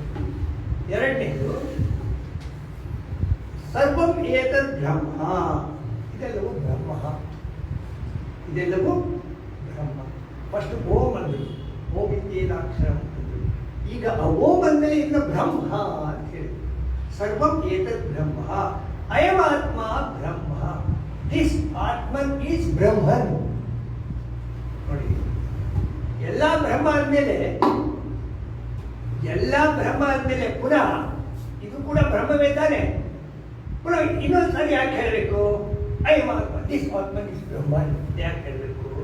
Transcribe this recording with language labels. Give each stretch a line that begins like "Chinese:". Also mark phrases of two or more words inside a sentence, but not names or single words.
Kannada: ಎರಡನೇದು
Sanskrit: ಸರ್ವಂ ಏತದ್ ಬ್ರಹ್ಮ,
Kannada: ಇದೆಲ್ಲವೂ ಬ್ರಹ್ಮ, ಇದೆಲ್ಲವೂ ಬ್ರಹ್ಮ. ಫಸ್ಟ್ ಓಂ ಅಂದ್ರು,
Sanskrit: ಓಂ ಇತ್ಯೇದಾಕ್ಷರಂ
Kannada: ಅಂದ್ರು. ಈಗ ಆ ಓಂ ಅಂದಮೇಲೆ ಇನ್ನು ಬ್ರಹ್ಮ ಅಂತ ಹೇಳಿ,
Sanskrit: ಸರ್ವಂ ಏತದ್ ಬ್ರಹ್ಮ, ಅಯಂ ಆತ್ಮ ಬ್ರಹ್ಮ,
English: this Atman is Brahman.
Kannada: ನೋಡಿ, ಎಲ್ಲ ಬ್ರಹ್ಮ ಆದ್ಮೇಲೆ ಪುನಃ ಇದು ಕೂಡ ಬ್ರಹ್ಮವೇ ತಾನೆ. ಪುನಃ ಇನ್ನೊಂದು ಸಾರಿ ಯಾಕೆ ಹೇಳಬೇಕು?
Sanskrit: ಅಯಂ ಆತ್ಮ,
English: this Atman is Brahman
Kannada: ಯಾಕೆ ಹೇಳಬೇಕು?